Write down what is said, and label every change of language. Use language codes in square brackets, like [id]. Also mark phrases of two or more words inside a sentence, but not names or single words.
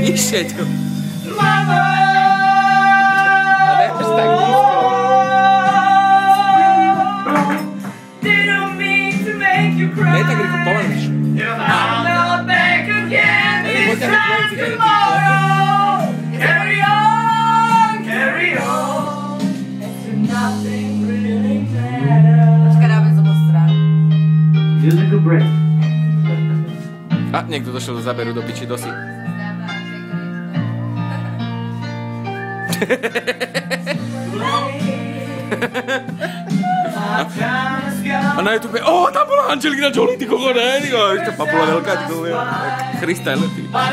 [en] Mama, didn't mean to make you cry. I'm not back again this time tomorrow. Carry on, carry on. Nothing really matters. [sk] Počkaj, sa postrám. [en] Music a break. [sk] A niekto došiel do záberu do piči dosi. A na YouTube, tam bola Angelina Jolie, ty koko, ne, ty koko, ešte papula veľká, ty koko, Krista je lepší.